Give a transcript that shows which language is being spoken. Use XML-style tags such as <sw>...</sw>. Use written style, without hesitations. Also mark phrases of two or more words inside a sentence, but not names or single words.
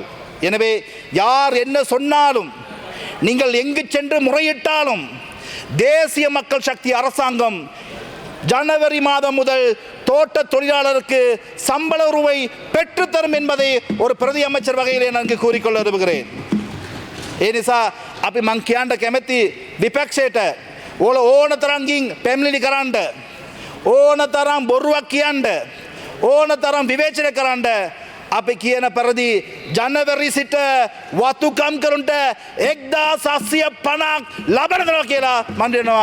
<ta>எனவே யார் என்ன சொன்னாலும், நீங்கள் எங்கு சென்று முறையிட்டாலும் தேசிய மக்கள் சக்தி அரசாங்கம் ஜனவரி மாதம் முதல் தோட்ட தொழிலாளருக்கு சம்பள உயர்வை பெற்றுத்தரும் என்பதை ஒரு பிரதி அமைச்சர் வகையிலே நான் கூறிக்கொள்ள விரும்புகிறேன்.</ta> <si>ඒ නිසා අපි මං කියන්න කැමැති විපක්ෂයට ඕන තරම් ගින් පැමිණිලි කරන්න, ඕන තරම් බොරුවක් කියන්න, ඕන තරම් විවේචනය කරන්න, අපි කියන පරිදි ජනවරි සිට වතුකම් කරුන්ට 1750ක් ලබනවා කියලා මම දෙනවා.</si>